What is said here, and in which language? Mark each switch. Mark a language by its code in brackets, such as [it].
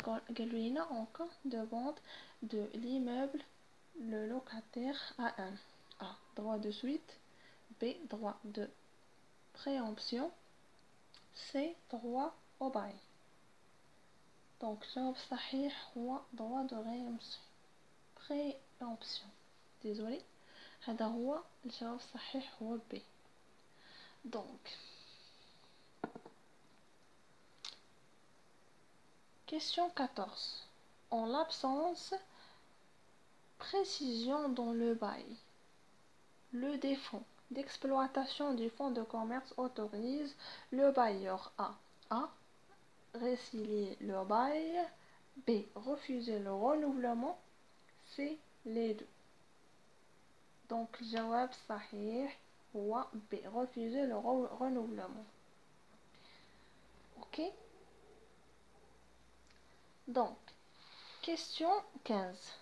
[fr] En cas de vente de l'immeuble, le locataire a un A. Droit de suite. B. Droit de préemption. C. Droit au bail. Donc [ar] جواب صحيح هو [fr] droit de préemption. Désolé. [ar] هذا هو الجواب الصحيح هو B. [fr] Donc question 14. En l'absence précision dans le bail, le défaut d'exploitation du fonds de commerce autorise le bailleur A. Résilier le bail. B. Refuser le renouvellement. C. Les deux. [ar] Donc الجواب صحيح هو B. [fr] Refuser le renouvellement. Ok. Donc question 15.